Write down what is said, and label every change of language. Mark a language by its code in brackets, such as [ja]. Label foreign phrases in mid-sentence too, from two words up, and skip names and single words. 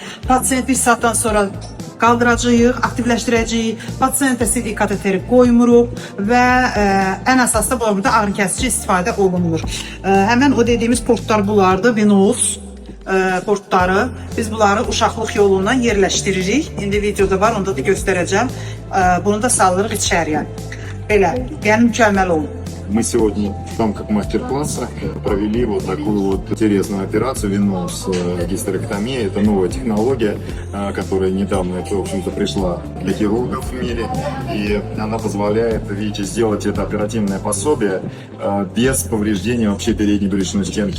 [az] Pasiyent bir saatdan sonra qaldıracağıq, aktivləşdirəcəyik, pasiyentə CD kateteri qoymuruq və ən əsası da burada ağrı kəsici istifadə olunmur. Həmən o dediyimiz portlar bunlardır, venoz portları. Biz bunları uşaqlıq yolundan yerləşdiririk. İndi videoda var, onda da göstərəcəm. Bunu da salırıq içəriyə. Belə, yəni mükəmməl oldu. [ru] Мы сегодня в рамках мастер-класса провели вот такую вот интересную операцию веноз гистерэктомия. Это новая технология, которая недавно, в общем-то, пришла для хирургов в мире. И она позволяет, видите, сделать это оперативное пособие без повреждения вообще передней брюшной стенки.